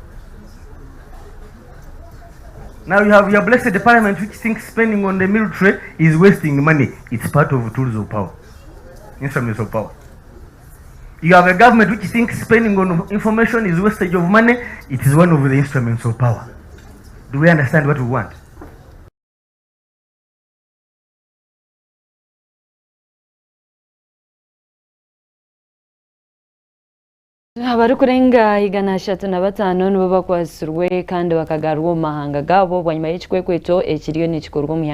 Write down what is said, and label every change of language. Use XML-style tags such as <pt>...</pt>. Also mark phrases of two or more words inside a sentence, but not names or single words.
<en>Now you have your blessed parliament which thinks spending on the military is wasting money. It's part of tools of power, instruments of power. You have a government which thinks spending on information is wastage of money. It is one of the instruments of power. Do we understand what we want?</en> <nyn>abari kurenga 135 nibo bakwasirwe kandi bakagarwa mu mahanga gabo bwanyuma y'ekikwekweto ekiriyo nikikorwa mu</nyn>